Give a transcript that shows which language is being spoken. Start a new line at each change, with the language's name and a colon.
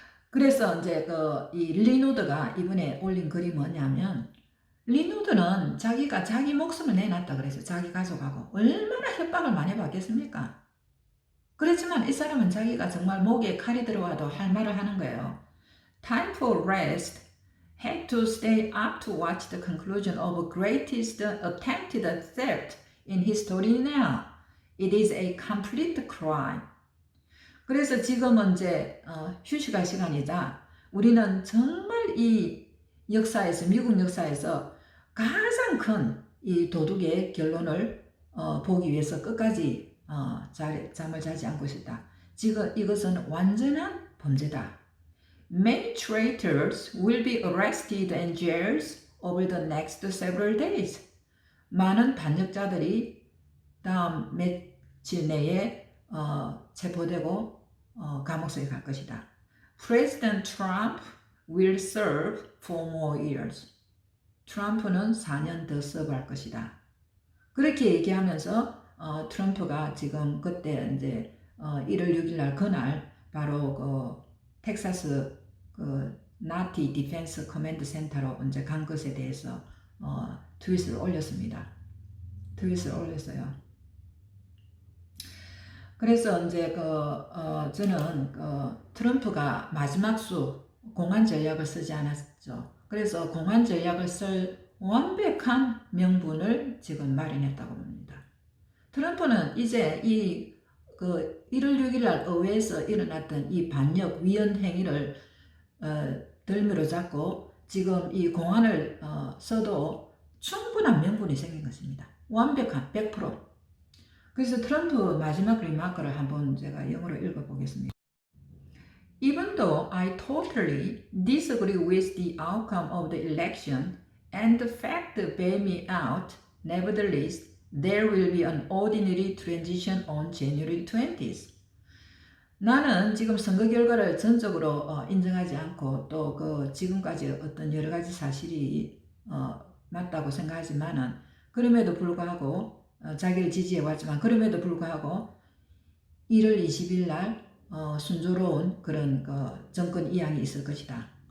Korean: 그래서 이제 이 리누드가 이번에 올린 글이 뭐냐면 리누드는 자기가 자기 목숨을 내놨다 그래서 자기 가족하고 얼마나 협박을 많이 받겠습니까? 그렇지만 이 사람은 자기가 정말 목에 칼이 들어와도 할 말을 하는 거예요.
English: Time for rest. Had to stay up to watch the conclusion of greatest attempted theft in history now. It is a complete crime.
Korean: 그래서 지금은 이제 휴식할 시간이자 우리는 정말 이 역사에서 미국 역사에서 가장 큰 이 도둑의 결론을 보기 위해서 끝까지 잠을 자지 않고 있다. 지금 이것은 완전한 범죄다.
English: Many traitors will be arrested and jailed over the next several days.
Korean: 많은 반역자들이 다음 며칠 내에 체포되고 감옥 속에 갈 것이다.
English: President Trump will serve for more years.
Korean: 트럼프는 4년 더 서브할 것이다. 그렇게 얘기하면서 트럼프가 지금 그때 이제 1월 6일 날 그날 바로 텍사스 나티 디펜스 커맨드 센터로 이제 간 것에 대해서 트윗을 올렸습니다. 트윗을 올렸어요. 그래서 이제 저는 트럼프가 마지막 수 공안 전략을 쓰지 않았죠. 그래서 공안 전략을 쓸 완벽한 명분을 지금 마련했다고 봅니다. 트럼프는 이제 이 1월 6일 날 의회에서 일어났던 이 반역 위헌 행위를 덜미로 잡고 지금 이 공안을 써도 충분한 명분이 생긴 것입니다. 완벽한 100%. 그래서 트럼프 마지막 리마크를 한번 제가 영어로 읽어보겠습니다.
English: Even though I totally disagree with the outcome of the election and the fact bail me out, nevertheless, there will be an ordinary transition on January 20th.
Korean: 나는 지금 선거 결과를 전적으로 인정하지 않고 또 지금까지 어떤 여러 가지 사실이 맞다고 생각하지만은 그럼에도 불구하고 자기를 지지해 왔지만 그럼에도 불구하고 1월 20일 날 순조로운 그런 정권 이양이 있을 것이다.